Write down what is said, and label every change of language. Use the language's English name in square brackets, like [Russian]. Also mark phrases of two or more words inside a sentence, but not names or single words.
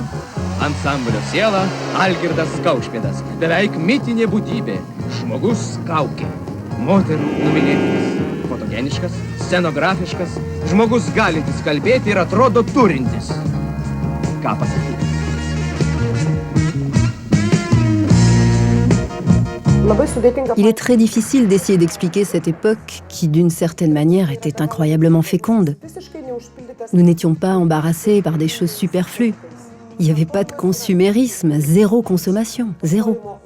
[Lithuanian] Ansamblio siela Algirdas Kaušpėdas, beveik mitinė būtybė, žmogus kaukė, moterų numylėtinis, fotogeniškas, scenografiškas, žmogus galintis kalbėti ir atrodo turintis. Ką pasakyti? [French] Il est très difficile d'essayer d'expliquer cette époque qui, d'une certaine manière, était incroyablement féconde. Nous n'étions pas embarrassés par des choses superflues. Il n'y avait pas de consumérisme, zéro consommation, zéro.